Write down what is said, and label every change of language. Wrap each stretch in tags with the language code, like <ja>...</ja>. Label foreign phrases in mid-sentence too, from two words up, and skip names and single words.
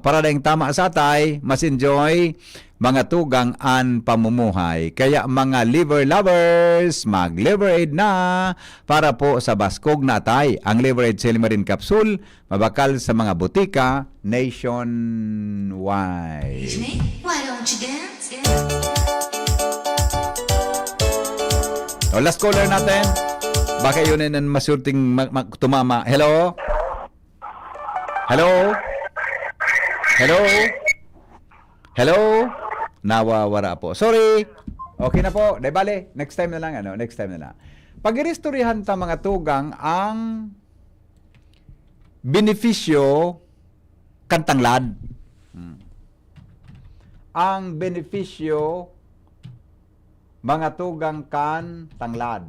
<bik>Para dahing tama sa atay, mas enjoy mga tugang an pamumuhay. Kaya mga</bik> <en>liver lovers,</en> <bik>mag-Liver Aid na para po sa baskog na atay. Ang Liver Aid Silimarin Capsule, mabakal sa mga butika nationwide.</bik> <en>Why don't you dance?</en> <tl>O,</tl> <en>last caller</en> <tl>natin. Baka yun ang masurting tumama.</tl> <en>Hello? Hello? Hello?</en> <tl>Hello? Nawawara po. Sorry. Okay na po. Dahil bale,</tl> <en>next time</en> <tl>na lang.</tl> <en>Next time</en> <tl>na lang.</tl> <bik>Pag-iristoryahan ta mga tugang ang benepisyo kantanglad. Ang benepisyo mga tugang kan tanglad.</bik>